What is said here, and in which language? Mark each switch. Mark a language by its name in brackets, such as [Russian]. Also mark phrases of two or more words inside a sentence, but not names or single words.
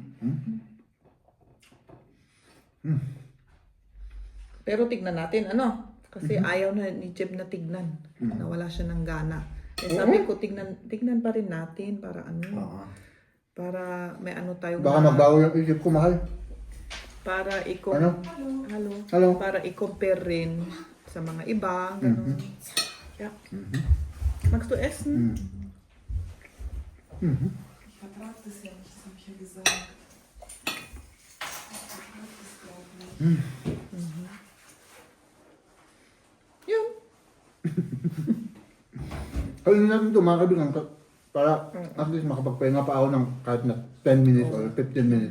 [Filipino] Pero tignan natin, kasi ayaw na ni Jeb na tignan. Nawala siya ng gana. Sabi ko, tignan pa rin natin para para may tayo. Baka magbago yung isip ko, mahal. Para Hello. Para i-compare rin sa mga iba. Ganun. [German] Yeah. Magst du essen? Vertrag das ja nicht, das habe ich ja gesagt. [Filipino] Yun. Kaya natin ito mga kaibigan para [English] at least [Filipino] makapagpahinga pa ako ng kahit na [English] 10 minutes or 15 minutes.